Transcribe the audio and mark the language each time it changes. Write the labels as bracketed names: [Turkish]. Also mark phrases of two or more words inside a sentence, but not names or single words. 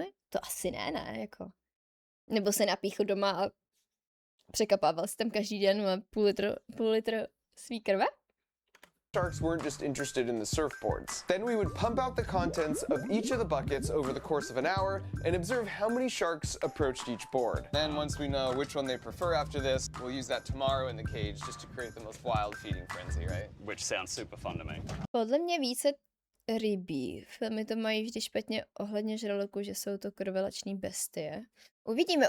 [Czech] To asi ne, jako. Nebo se napíchl doma a překapával si tam každý den půl litr svý krve? [English] sharks weren't just interested in the surfboards. Then we would pump out the contents of each of the buckets over the course of an hour and observe how many sharks approached each board. Then once we know which one they prefer after this, we'll use that tomorrow in the cage just to create the most wild feeding frenzy, right? Which sounds super fun to me. [Czech] Podle mě více rybí. Filmy to mají vždy špatně ohledně žraloků, že jsou to krvelační bestie. Uvidíme.